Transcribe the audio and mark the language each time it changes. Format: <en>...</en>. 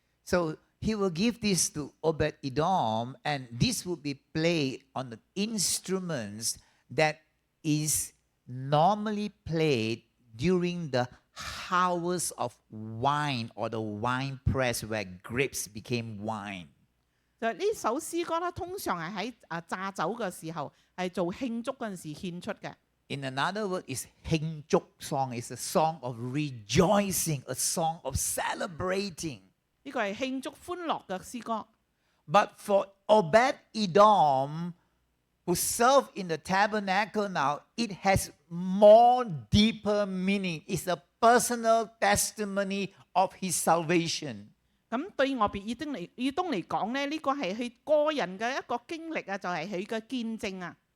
<en>So he will give this to Obed-Edom, and this will be played on the instruments that is normally played during the harvest of wine or the wine press where grapes became wine.</en> <yue>就呢首詩歌咧，通常係喺榨酒嘅時候，係做慶祝嗰陣時獻出嘅。</yue> <en>In another word, is Hengjuk song. It's a song of rejoicing, a song of celebrating.</en> <yue>呢個係慶祝歡樂嘅詩歌。</yue> <en>But for Obed-Edom, who served in the tabernacle now, it has more deeper meaning. It's a personal testimony of his salvation.</en> <yue>咁對俄別以東嚟講咧，呢個係佢個人嘅一個經歷啊，就係佢嘅見證啊。</yue>